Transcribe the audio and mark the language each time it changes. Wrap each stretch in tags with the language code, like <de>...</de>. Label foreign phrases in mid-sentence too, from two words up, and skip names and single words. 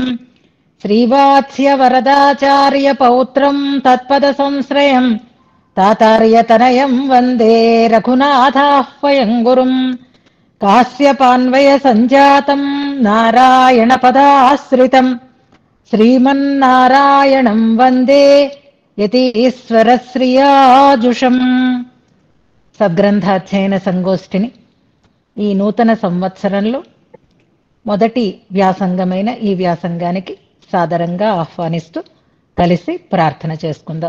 <sa>श्रीवात्स्यवरदाचार्य पौत्रम् तत्पदसंश्रयम् तातार्यतनयम् वन्दे रघुनाथाह्वयम् गुरुम्। कास्यपान्वयसञ्जातम् नारायणपदाश्रितम् श्रीमन्नारायणम् वन्दे యతీశ్వరశ్రియాజుషం.</sa> <te>సద్గ్రంథాధ్యయన సంగోష్ఠిని ఈ నూతన సంవత్సరంలో మొదటి వ్యాసంగమైన ఈ వ్యాసంగానికి సాదరంగా ఆహ్వానిస్తూ కలిసి ప్రార్థన చేసుకుందాం.</te>